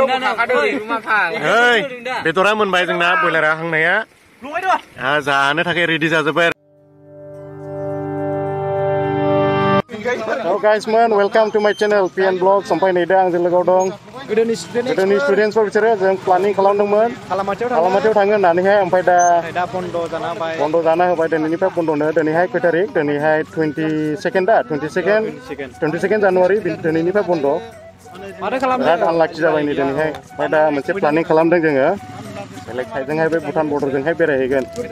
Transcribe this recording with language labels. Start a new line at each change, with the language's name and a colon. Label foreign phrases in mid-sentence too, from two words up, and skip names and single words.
Bodo: Hei, betora moनबाय जोंना बयलारा हांनाया जानो थाखाय रेडि जाजोब्बाय
English: Hello guys man, welcome to my channel PN Vlog.
Bodo: Sampai नै दा आंजों लोगोआव दं गोदोनि स्टुडेन्टफोर बिसोरो जों प्लानिं खालामदोंमोन खालामाथियाव थाङो होननानैहाय ओमफ्राय दा बन्द जाना होबाय दिनैनिफ्राय बन्दनो दिनैहाय खै तारिख दिनैहाय 22 जानुवारि दिनैनिफ्राय बन्द बिराद आनलाखि जाबाय नै दिनैहाय ओमफ्राय दा मोनसे प्लानिं खालामदों जोङो बेलेग साइडजोंहाय बे भुटान बर्डारजोंहाय बेरायहैगोन